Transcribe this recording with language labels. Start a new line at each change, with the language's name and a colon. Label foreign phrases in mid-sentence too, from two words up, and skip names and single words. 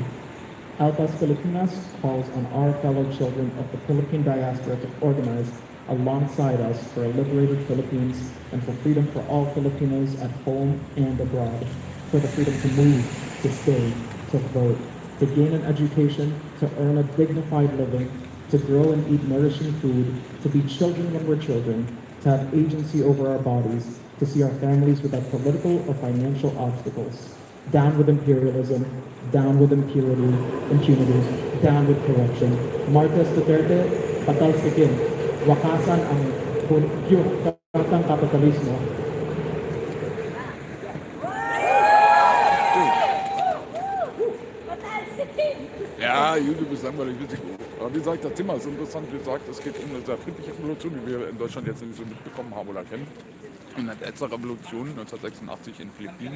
English: Altas Filipinas calls on our fellow children of the Philippine diaspora to organize alongside us for a liberated Philippines and for freedom for all Filipinos at home and abroad, for the freedom to move, to stay, to vote, to gain an education, to earn a dignified living, to grow and eat nourishing food, to be children when we're children, to have agency over our bodies, to see our families without political or financial obstacles. Down with imperialism, down with impunity, down with corruption.
Filipino: Marcos Duterte, patalsikin, wakasan ang pure kapitalismo.
German: Ja, Jude, du bist langweilig, richtig gut. Aber wie gesagt, das Thema ist interessant. Wie gesagt, es geht um eine sehr friedliche Revolution, die wir in Deutschland jetzt nicht so mitbekommen haben oder kennen. In der EDSA-Revolution 1986 in den Philippinen.